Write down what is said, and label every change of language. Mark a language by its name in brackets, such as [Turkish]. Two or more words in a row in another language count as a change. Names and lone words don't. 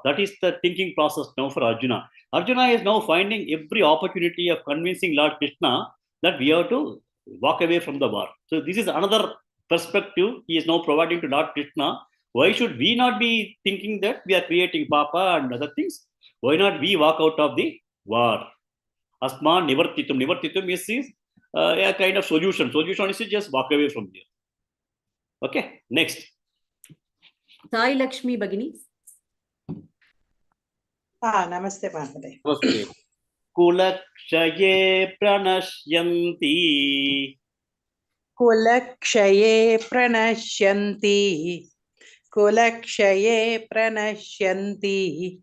[English] That is the thinking process now for Arjuna. Arjuna is now finding every opportunity of convincing Lord Krishna that we have to walk away from the war. So this is another perspective he is now providing to Lord Krishna. Why should we not be thinking that we are creating Papa and other things? Why not we walk out of the war? [Sanskrit] Asman nivartitum. [English] Nivartitum is a kind of solution. Solution is to just walk away from there. Okay, next. Sai Lakshmi Bagini. Namaste Mahadev. Namaste. [Sanskrit] Kulakshaye pranashyanti. Kulakshaye pranashyanti. Kulakshaye pranashyanti.